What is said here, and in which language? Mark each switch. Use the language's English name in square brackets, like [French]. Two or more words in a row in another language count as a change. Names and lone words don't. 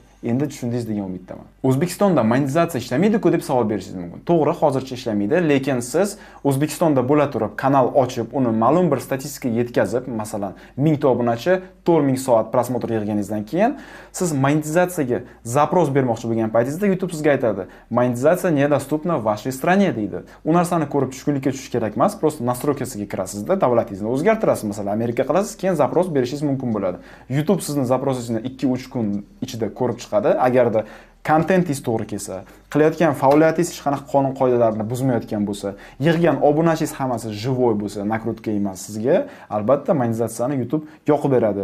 [Uzbek] Endi tushundingiz degan umiddaman. O'zbekistonda monetizatsiya ishlamaydi-ku deb savol berishingiz mumkin. To'g'ri, hozircha ishlamaydi, lekin siz O'zbekistonda bo'la turib kanal ochib, uni ma'lum bir statistikaga yetkazib, masalan, 1000 ta obunachi 4000 soat prosmotr yig'ganingizdan keyin siz monetizatsiyaga zapros bermoqchi bo'lgan paytingizda YouTube sizga aytadi: "Monetizatsiya [Russian] недоступна в вашей стране" [Uzbek] deydi. U narsani ko'rib tushkunlikka tushish kerak emas, [Russian] просто настройкasiga [Uzbek] kirasizda, davlatingizni o'zgartirasiz, masalan, Amerika qilasiz, keyin zapros berishingiz mumkin bo'ladi. YouTube sizni zaprosingizni 2-3 kun ichida ko'rib chiqadi. Agarda kontentingiz to'g'ri kelsa, qilayotgan faoliyatingiz hech qanaqa qonun qoidalarni buzmayotgan bo'lsa, yig'gan obunachingiz hammasi живой bo'lsa, nakrutka emas sizga, albatta monetizatsiyani YouTube yoqib beradi.